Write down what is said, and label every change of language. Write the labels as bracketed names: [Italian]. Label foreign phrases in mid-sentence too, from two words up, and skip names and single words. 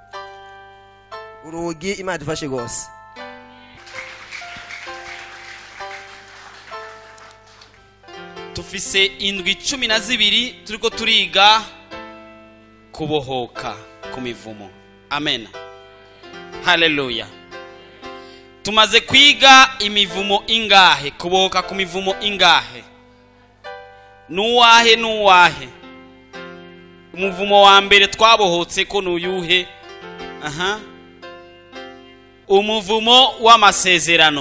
[Rundi] Imana dufashe gose. Tufise indwi 12 turiko turiga kubohoka ku mivumo. Amen. Hallelujah. tumaze kwiga imivumo ingahe, kubohoka ku mivumo ingahe? Nuwahe umuvumo wa mbere twabohotse ko nuyuhe? Umuvumo w'amasezerano.